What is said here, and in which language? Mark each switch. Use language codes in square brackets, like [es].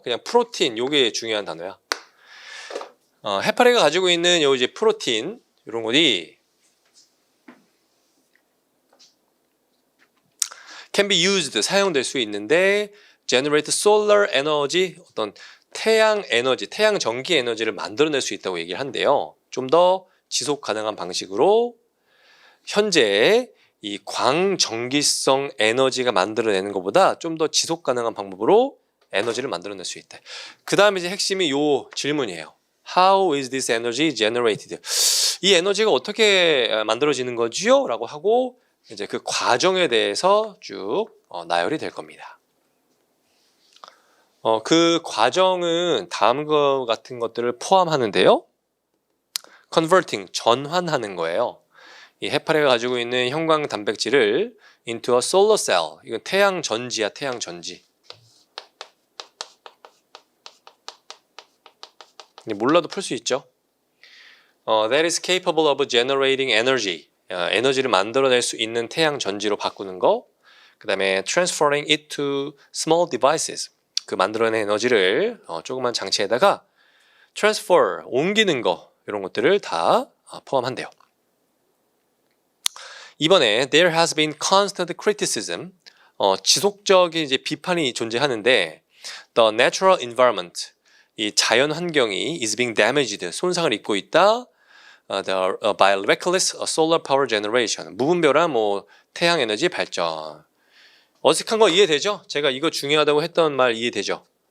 [ko] 그냥 프로틴 요게 중요한 단어야. 해파리가 가지고 있는 요 이제 프로틴 이런 것이 [en] can be used [ko] 사용될 수 있는데 [en] generate solar energy [ko] 어떤 태양 에너지, 태양 전기 에너지를 만들어낼 수 있다고 얘기를 한대요. 좀 더 지속 가능한 방식으로 현재 이 광전기성 에너지가 만들어내는 것보다 좀 더 지속 가능한 방법으로 에너지를 만들어낼 수 있다. 그 다음에 이제 핵심이 요 질문이에요. [en] How is this energy generated? [ko] 이 에너지가 어떻게 만들어지는 거지요? 라고 하고 이제 그 과정에 대해서 쭉 나열이 될 겁니다. 그 과정은 다음과 같은 것들을 포함하는데요. [en] Converting, [ko] 전환하는 거예요. 이 해파리가 가지고 있는 형광 단백질을 [en] into a solar cell. [ko] 이건 태양 전지야, 태양 전지. 몰라도 풀 수 있죠. [en] That is capable of generating energy. [ko] 에너지를 만들어낼 수 있는 태양 전지로 바꾸는 거. 그 다음에 [en] transferring it to small devices. [ko] 그 만들어낸 에너지를 조그만 장치에다가 transfer, 옮기는 거 이런 것들을 다 포함한대요. 이번에 [en] there has been constant criticism. [ko] 지속적인 이제 비판이 존재하는데 [en] the natural environment, [ko] 이 자연 환경이 [en] is being damaged, [ko] 손상을 입고 있다. [en] by reckless solar power generation, [ko] 무분별한 뭐 태양 에너지 발전. 어색한 거 이해되죠? 제가 이거 중요하다고 했던 말 이해되죠?